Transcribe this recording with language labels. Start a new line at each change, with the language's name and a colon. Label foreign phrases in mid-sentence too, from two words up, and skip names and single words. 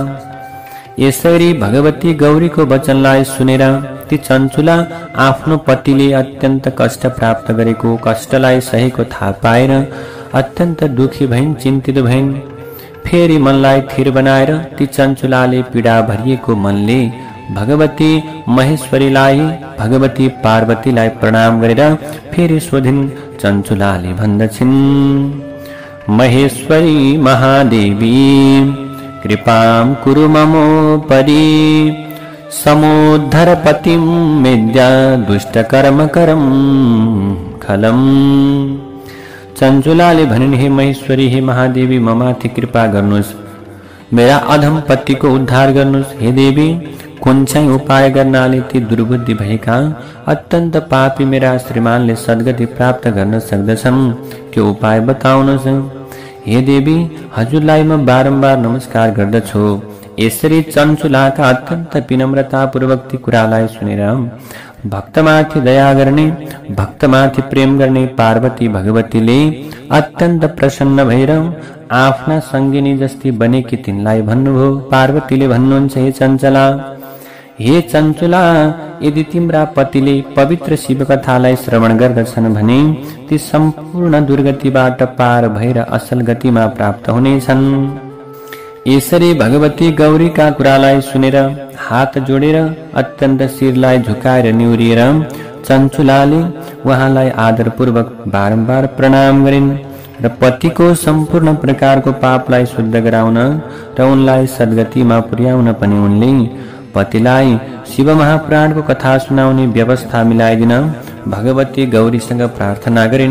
Nepali: यसरी भगवती गौरीको वचनलाई सुनेर ती चञ्चुला आफ्नो पतिले अत्यन्त कष्ट प्राप्त गरेको कष्टलाई सहेको थाहा पाएर अत्यन्त दुखी भइन्, चिन्तित भइन्। फेरि मनलाई थिर बनाएर ती चञ्चुलाले पीडा भरिएको मनले भगवती महेश्वरीलाई, भगवती पार्वतीलाई प्रणाम गरेर फेरि सोधिन्। चञ्चुलाले भन्दछिन्,
Sanskrit: महेश्वरी महादेवी, कृपां कुरु ममोपरि, समोद्धर पतिं मेद्या दुष्टकर्म करम खलम।
Nepali: चञ्चुलाले भनिन्, हे महेश्वरी, हे महादेवी, ममाथि कृपा गर्नुहोस्, मेरा अधम पतिको उद्धार गर्नुहोस्। हे देवी, कुन चाहिँ उपाय गर्नाले ती दुर्बुद्धि भएका अत्यन्त पापी मेरा श्रीमानले सद्गति प्राप्त गर्न सक्दछन्, त्यो उपाय बताउनुहोस्। हे देवी, हजुरलाई म बारम्बार नमस्कार गर्दछु। यसरी चञ्चुलाका अत्यन्त विनम्रतापूर्वक ती कुरालाई सुनेर भक्तमाथि दया गर्ने, भक्तमाथि प्रेम गर्ने पार्वती भगवतीले अत्यन्त प्रसन्न भएर आफ्ना सङ्गिनी जस्ती बनेकी तिनलाई भन्नुभयो। पार्वतीले भन्नुहुन्छ, हे चञ्चला, हे चञ्चुला, यदि तिम्रा पतिले पवित्र शिवकथालाई श्रवण गर्दछन् भने ती सम्पूर्ण दुर्गतिबाट पार भएर असल गतिमा प्राप्त हुनेछन्। यसरी भगवती गौरीका कुरालाई सुनेर हात जोडेर अत्यन्त शिरलाई झुकाएर निहुरिएर चञ्चुलाले उहाँलाई आदरपूर्वक बारम्बार प्रणाम गरिन् र पतिको सम्पूर्ण प्रकारको पापलाई शुद्ध गराउन र उनलाई सद्गतिमा पुर्याउन पनि उनले पतिलाई शिव महापुराणको कथा सुनाउने व्यवस्था मिलाइदिन भगवती गौरीसँग प्रार्थना गरिन्।